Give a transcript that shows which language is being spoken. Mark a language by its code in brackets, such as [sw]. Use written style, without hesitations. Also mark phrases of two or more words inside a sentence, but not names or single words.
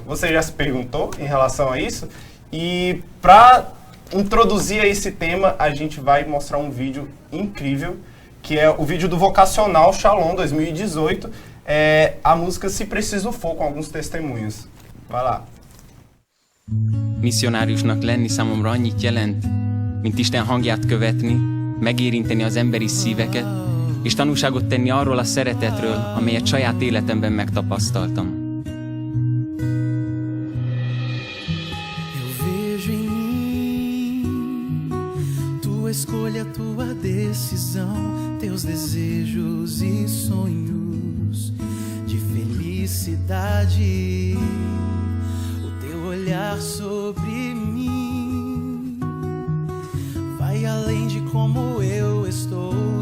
[pt] Você já se perguntou em relação a isso? E para introduzir esse tema, a gente vai mostrar um vídeo incrível, que é o vídeo do Vocacional Shalom 2018, a música Se Preciso For, com alguns testemunhos. Vai lá. [hu] Misszionáriusnak lenni számomra annyit jelent, mint Isten hangját követni, megérinteni az emberi szíveket, és tanúságot tenni arról a szeretetről, amelyet saját életemben megtapasztaltam. [pt] Eu vejo em mim tua escolha, tua decisão, teus desejos e sonhos de felicidade, o teu olhar sobre mim vai além de como eu estou.